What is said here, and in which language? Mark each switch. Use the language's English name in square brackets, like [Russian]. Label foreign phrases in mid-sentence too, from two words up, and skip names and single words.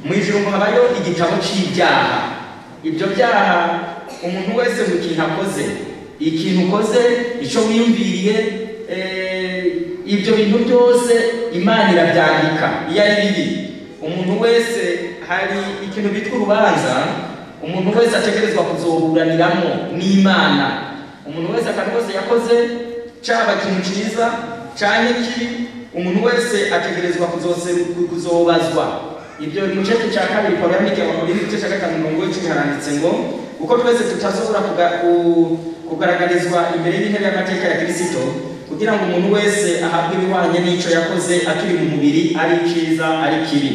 [Rundi] mu ijuru ngo habayo igitabo c'ibyaha. Ibyo byaha umuntu wese mu kintu akoze, ikintu ukoze, ico wiyumviriye, ibyo bintu byose Imana irabyandika iyo ari bibi. Umuntu wese hari ikintu bitwa urubanza, umuntu wese ategerezwa kuzoburaniramo n'Imana. Umuntu wese akantu kose yakoze, caba ikintu ciza canke kibi, umuntu wese ategerezwa kuzobazwa. Ibyo mu gice cya kabiri Pawulo yandikiye Abakorinto igice cya 5:10 haranditse ngo kuko twese tutazobora kugaragarizwa imbere y'intebe y'amateka ya Kristo, kugira ngo umuntu wese ahabwe ibihwanye n'ico yakoze akiri mu mubiri, ari iciza ari kibi.